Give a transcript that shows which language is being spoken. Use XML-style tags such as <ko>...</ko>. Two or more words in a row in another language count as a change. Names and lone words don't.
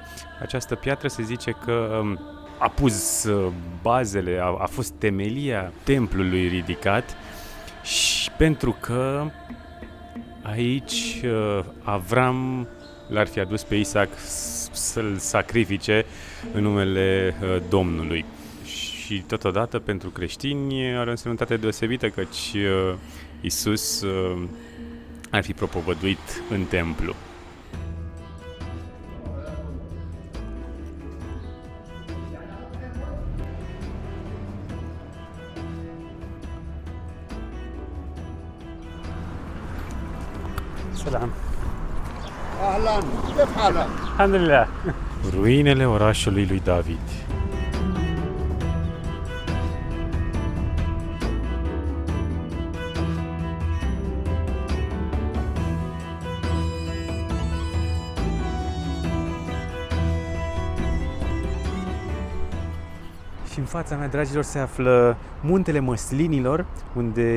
<ro>Această piatră se zice că a pus bazele, a fost temelia templului ridicat, și pentru că aici Avram l-ar fi adus pe Isaac să-l sacrifice în numele Domnului. Și totodată pentru creștini are o însemnătate deosebită, căci Iisus ar fi propovăduit în templu.</ro> <ar>Salam. اهلا كيف حالك؟ Alhamdulillah.</ar> <ro>Ruinele orașului lui David. Și în fața mea, dragilor, se află muntele Măslinilor, unde</ro>